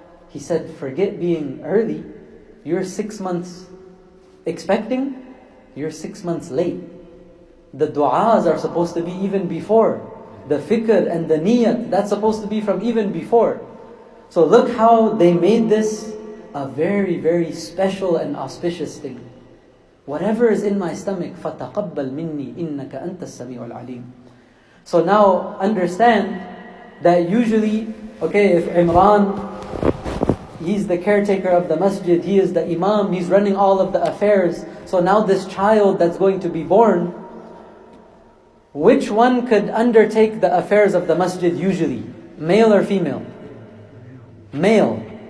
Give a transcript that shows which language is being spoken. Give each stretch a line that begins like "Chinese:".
English: He said, forget being early. You're 6 months expecting, you're 6 months late. The du'as are supposed to be even before. The fikr and the niyat, that's supposed to be from even before. So look how they made this a very, very special and auspicious thing. Whatever is in my stomach,
Arabic: فَتَقَبَّلْ مِنِّي إِنَّكَ أَنْتَ السَّمِيعُ الْعَلِيمُ.
English: So now understand that usually, okay, if Imran, he's the caretaker of the masjid, he is the imam, he's running all of the affairs. So now this child that's going to be born, which one could undertake the affairs of the masjid usually? Male or female? Male.